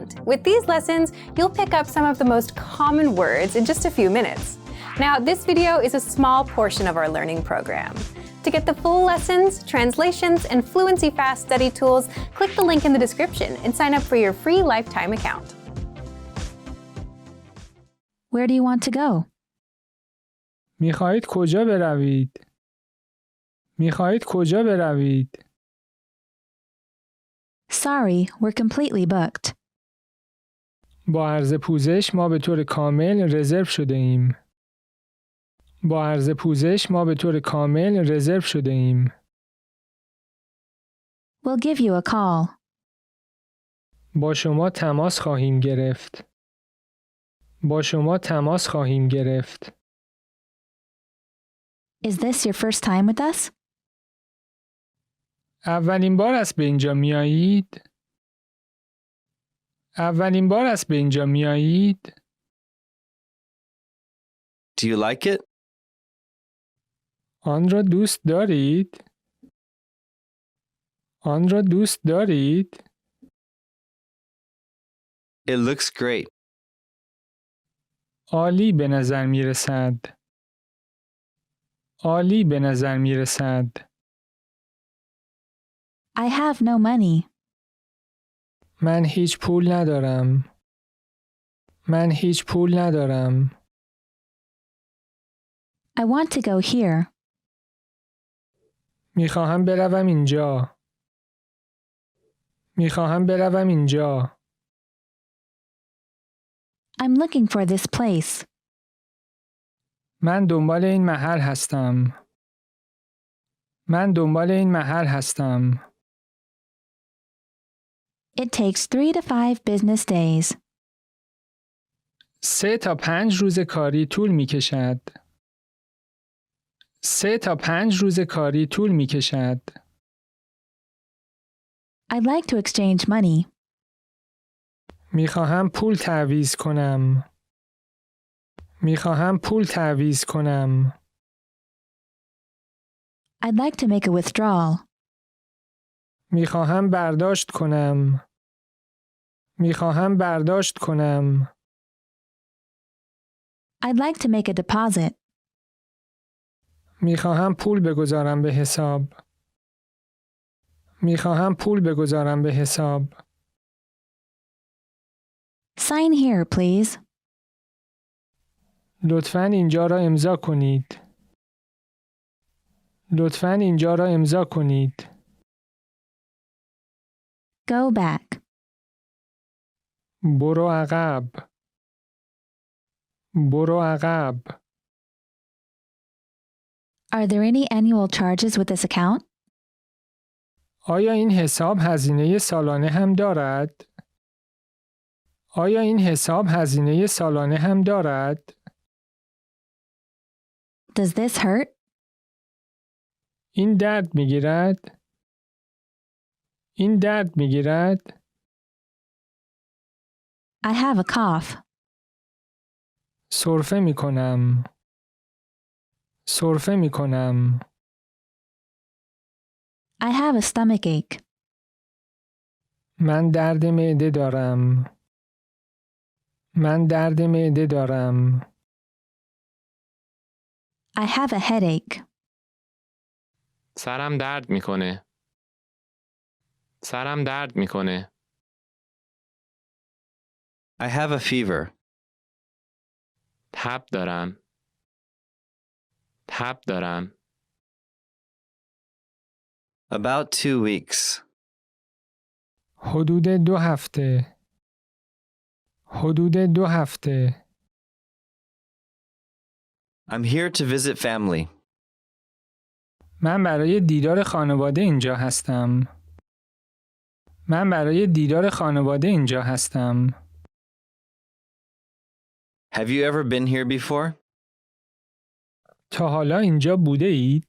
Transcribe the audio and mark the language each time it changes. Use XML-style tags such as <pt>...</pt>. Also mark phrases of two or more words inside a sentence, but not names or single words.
<en>With these lessons, you'll pick up some of the most common words in just a few minutes. Now, this video is a small portion of our learning program. To get the full lessons, translations, and Fluency Fast study tools, click the link in the description and sign up for your free lifetime account. Where do you want to go?</en> <fa>میخواهید کجا بروید؟ میخواهید کجا بروید؟</fa> <en>Sorry, we're completely booked.</en> <fa>با عرض پوزش ما به طور کامل رزرو شده ایم. با عرض پوزش ما به طور کامل رزرو شده ایم.</fa> <en>We'll give you a call.</en> <fa>با شما تماس خواهیم گرفت. با شما تماس خواهیم گرفت.</fa> <en>Is this your first time with us?</en> <fa>اولین بار است به اینجا میایید؟ اولین بار است به اینجا میایید؟</fa> <en>Do you like it?</en> <fa>آن را دوست دارید؟ آن را دوست دارید؟</fa> <en>It looks great.</en> <fa>عالی به نظر می رسد. عالی به نظر می رسد.</fa> <en>I have no money.</en> <fa>من هیچ پول ندارم. من هیچ پول ندارم.</fa> <en>I want to go here.</en> <fa>میخواهم بروم اینجا. میخواهم بروم اینجا.</fa> <en>I'm looking for this place.</en> <fa>من دنبال این محل هستم. من دنبال این محل هستم.</fa> <en>It takes 3 to 5 business days.</en> <fa>3 تا 5 روز کاری طول می کشد. 3 تا 5 روز کاری طول می کشد.</fa> <en>I'd like to exchange money.</en> <fa>میخواهم پول تعویض کنم. میخواهم پول تعویض کنم.</fa> <en>I'd like to make a withdrawal.</en> <fa>میخواهم برداشت کنم. میخواهم برداشت کنم.</fa> <en>I'd like to make a deposit.</en> <fa>میخواهم پول بگذارم به حساب. میخواهم پول بگذارم به حساب.</fa> <en>Sign here, please.</en> <fa>لطفاً اینجا را امضا کنید. لطفاً اینجا را امضا کنید.</fa> <en>Go back.</en> <fa>برو عقب. برو عقب.</fa> <en>Are there any annual charges with this account?</en> <fa>آیا این حساب هزینه سالانه هم دارد؟ آیا این حساب هزینه سالانه هم دارد؟</fa> <en>Does this hurt?</en> <fa>این درد میگیرد؟ این درد میگیرد؟</fa> <en>I have a cough.</en> <fa>سرفه میکنم. سرفه میکنم.</fa> <en>I have a stomach ache.</en> <fa>من درد معده دارم. من درد معده دارم.</fa> <en>I have a headache.</en> <fa>سرم درد میکنه. سرم درد میکنه.</fa> <en>I have a fever.</en> <fa>تب دارم. تب دارم.</fa> <en>About 2 weeks.</en> <fa>حدود 2 هفته. حدود 2 هفته.</fa> <en>I'm here to visit family.</en> <fa>من برای دیدار خانواده اینجا هستم. من برای دیدار خانواده اینجا هستم.</fa> <en>Have you ever been here before?</en> <fa>تا حالا اینجا بوده اید؟</fa>